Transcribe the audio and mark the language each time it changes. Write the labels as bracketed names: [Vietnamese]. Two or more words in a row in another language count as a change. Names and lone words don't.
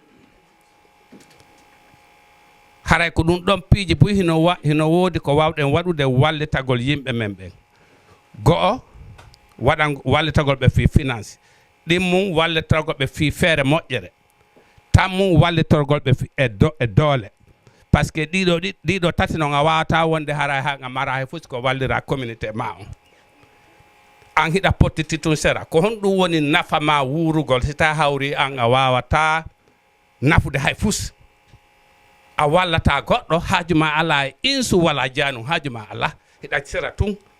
[Fula] haray ko ɗum ɗon piiji boy hino woodi ko wawɗen waɗude wallitagol yimɓe men ɓen go'o waɗan wallitagol ɓe fi finance ɗimmum wallitagol ɓe fi feere moƴƴere tammu wallitorgol ɓe e doole [French] par ce que [Fula] ɗiɗo tati noon a wawata wonde hara ha mara hay fof ko wallira communauté ma on an hiɗa pottiti tun sera ko honɗum woni nafa ma wurugol si ta hawri an a wawata nafude hay fus a wallata goɗɗo haajuma ala e insu wala janum haajuma ala hiɗa sera tun